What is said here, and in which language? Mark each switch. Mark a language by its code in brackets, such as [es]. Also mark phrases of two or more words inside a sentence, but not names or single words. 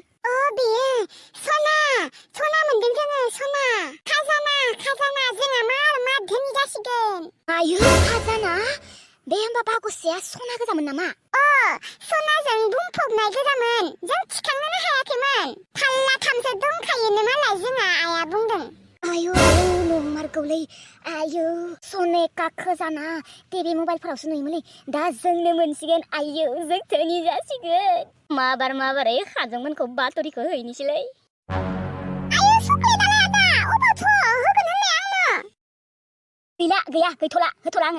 [brx] बेयो सना मोनदों जोङो सना खाजाना जोंहा मार धोनि जासिगोन आयु खाजाना बे होमबा बागसया सना गोजामोन नामा सनाजों बुंफबनाय गोजामोन जों थिखांनोनो हायाखैमोन थाल्लाथामसो दंखायोनो मालाय जोंहा आइया बुंदों आयु नंमारगौलै आयु सने का खजाना टिभि मबाइलफोरावसो नुयोमोनलै दा जोंनो मोनसिगोन आयु जों धोनि जासिगोन माबारै खाजोंमोनखौ बातरिखौ हैनोसैलै आयु चक्लेटआलाय आदा अबावथ' होगोन होननाय आंनो गैया गैथ'ला होथ'ला आङो